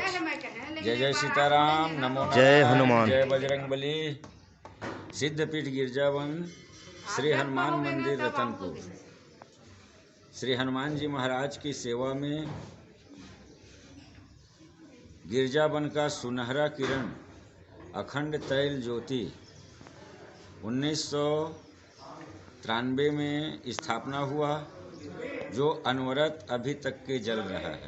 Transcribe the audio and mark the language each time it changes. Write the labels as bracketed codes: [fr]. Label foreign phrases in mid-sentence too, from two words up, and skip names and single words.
[hi] जय जय सीताराम, नमो जय नारायण, हनुमान। जय बजरंगबली। सिद्धपीठ गिरजावन श्री हनुमान मंदिर रतनपुर। श्री हनुमान जी महाराज की सेवा में गिरजावन का सुनहरा किरण अखंड तैल ज्योति 1993 में स्थापना हुआ, जो अनवरत अभी तक के जल रहा है।